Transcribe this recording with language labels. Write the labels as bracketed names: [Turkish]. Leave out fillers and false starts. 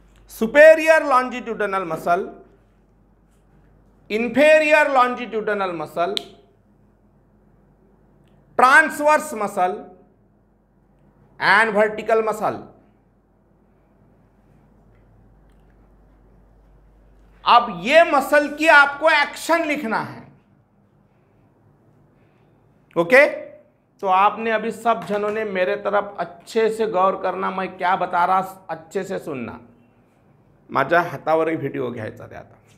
[English] Superior longitudinal muscle, inferior longitudinal muscle, transverse muscle and vertical muscle। [Hindi] अब ये muscle की आपको एक्शन लिखना है। ओके, तो आपने अभी सब जनों ने मेरे तरफ अच्छे से गौर करना, मैं क्या बता रहा अच्छे से सुनना। [Marathi] माझ्या हातावरही व्हिडिओ घ्यायचा ते आता।